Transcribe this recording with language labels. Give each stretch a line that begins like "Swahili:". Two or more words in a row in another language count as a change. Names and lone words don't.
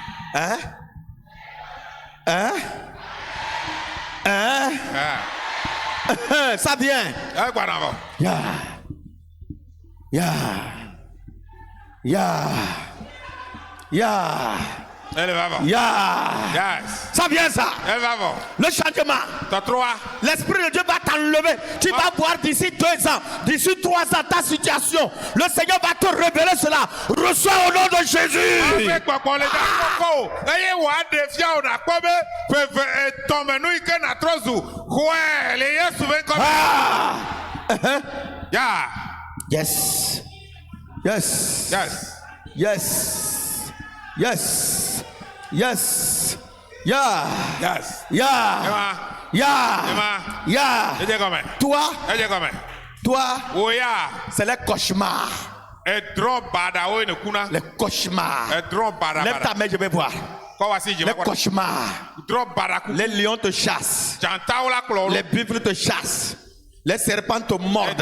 French: Hein? Hein? Hein? Ça vient.
English: Yeah. Yeah. Yeah. Yeah. Yeah. Yes.
French: Ça vient ça. Le changement. L'Esprit de Dieu va t'enlever. Tu vas voir d'ici 2 ans, d'ici 3 ans ta situation. Le Seigneur va te révéler cela. Reçois au nom de Jésus.
English: Yeah. Yes. Yes. Yes. Yes. Yes. Yes. Yeah. Yes. Yeah. Yeah. Yeah.
French: Toi, c'est les cauchemars. Les cauchemars. Lève ta main, je vais voir. Les cauchemars. Les lions te chassent. Les buffles te chassent. Les serpents te mordent.